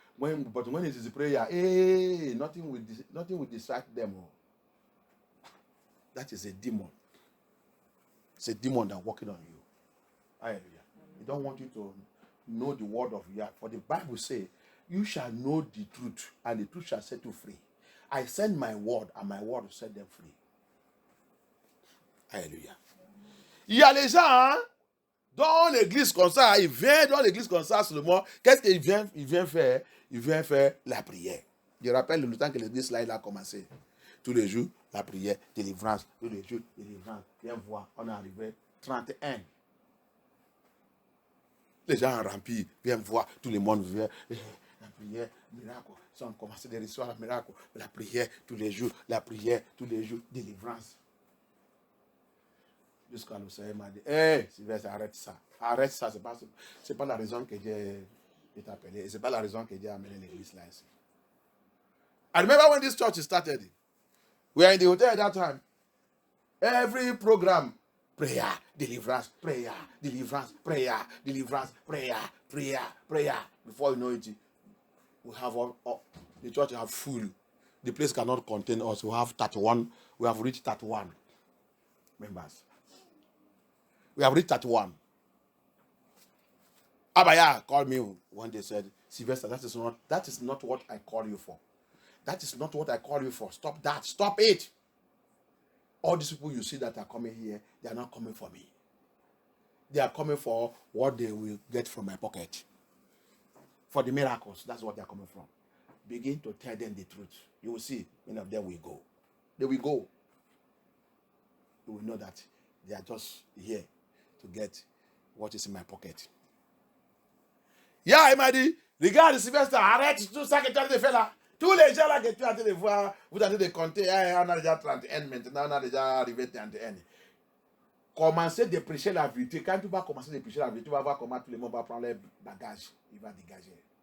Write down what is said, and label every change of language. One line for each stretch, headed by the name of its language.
English: But when it is a prayer, nothing will distract them. That is a demon. It's a demon that's working on you. Hallelujah. He don't want you to know the word of Yah. For the Bible says, you shall know the truth, and the truth shall set you free. I send my word, and my word will set them free.
French: Alléluia. Il y a les gens dans l'église comme ça, ils viennent dans l'église comme ça seulement. Qu'est-ce qu'il vient faire? Il vient faire la prière. Je rappelle le temps que l'église là, il a commencé. tous les jours, la prière, délivrance, tous les jours, délivrance. Viens voir, on est arrivé 31. Les gens remplis, viennent voir, tout le monde vient. La prière, miracle. Si on commence de recevoir le miracle, la prière tous les jours, la prière tous les jours, délivrance. Jusqu'à le Seigneur m'a dit, Sylvestre, arrête ça. Arrête ça, c'est pas la raison que Dieu t'a appelé. Et c'est pas la raison que Dieu a amené l'église là ici.
English: I remember when this church started, we were in the hotel at that time. Every program, prayer, deliverance, prayer, deliverance, prayer, deliverance, prayer, prayer, prayer. Before you know it, we have the church have full. The place cannot contain us. We have 31. We have reached 31 members. We have reached 31. Abaya called me one day, said, Sylvester, that is not what I call you for. That is not what I call you for. Stop that. Stop it. All these people you see that are coming here, they are not coming for me. They are coming for what they will get from my pocket. For the miracles, that's what they are coming from. Begin to tell them the truth. You will see, many of them will go. They will go. You will know that they are just here to get what is in my pocket.
French: Yeah, Emadi, regarde Sylvestre, arrête tout ça que tu as fait là. Tous les gens là que tu as de voir, vous avez de compter, on a déjà 31 maintenant, on a déjà arrivé 31. Commencez de prêcher la vérité. Quand tu vas commencer de prêcher la vérité, tu vas voir comment tout le monde va prendre les bagages. Il va dégager.